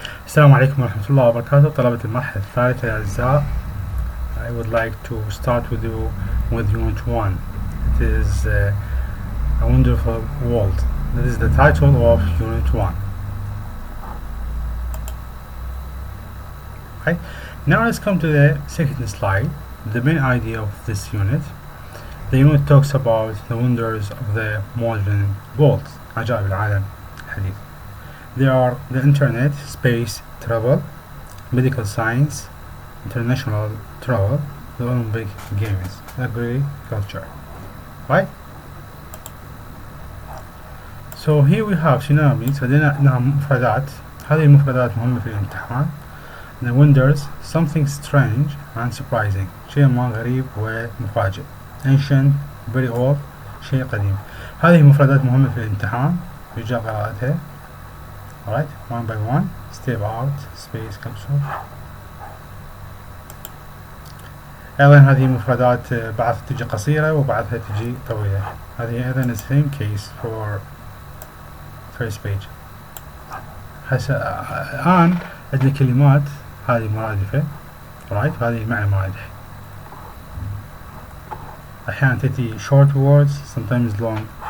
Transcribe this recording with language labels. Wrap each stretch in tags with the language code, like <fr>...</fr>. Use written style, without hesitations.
<ar>السلام عليكم ورحمة الله وبركاته طلبة المرحلة الثالثة الأعزاء.</ar> <en>I would like to start with you with Unit 1. It is a wonderful world. That is the title of Unit 1. Okay. Now let's come to the second slide. The main idea of this unit. The unit talks about the wonders of the modern world.</en> <ar>عجائب العالم الحديث.</ar> <en>They are the internet, space travel, medical science, international travel, the Olympic Games, agriculture. Right? So here we have synonyms.</en> <ar>لدينا مفردات. هذه المفردات مهمة في الامتحان.</ar> <en>The wonders, something strange and surprising.</en> <ar>شيء ما غريب ومفاجئ.</ar> <en>Ancient, very old,</en> <ar>شيء قديم. هذه مفردات مهمة في الامتحان. يرجى قراءتها.</ar> <en>Alright, one by one. Step out, space capsule.</en> <ar>أيضا هذه مفردات بعضها تجي قصيرة وبعضها تجي طويلة. هذه أيضا</ar> <en>the same case for first page.</en> <ar>الآن عندنا كلمات هذه مرادفة.</ar> <en>Alright,</en> <ar>هذه المعنى مرادف. أحيانا تأتي</ar> <en>short words, sometimes long.</en>